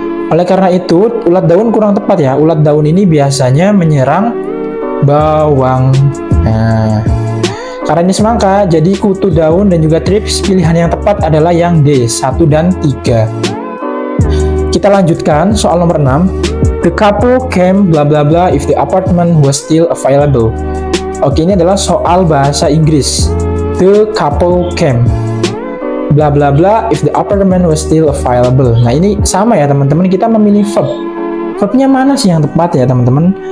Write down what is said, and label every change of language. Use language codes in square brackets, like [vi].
[id] Oleh karena itu, ulat daun kurang tepat ya. Ulat daun ini biasanya menyerang bawang. Nah, karena ini semangka, jadi kutu daun dan juga thrips, pilihan yang tepat adalah yang D, 1 dan 3. Kita lanjutkan soal nomor 6. [en] The couple came bla bla bla if the apartment was still available. [id] Oke, ini adalah soal bahasa Inggris. [en] The couple came bla bla bla if the apartment was still available. [id] Nah, ini sama ya teman-teman, kita memilih verb. Verbnya mana sih yang tepat ya teman-teman?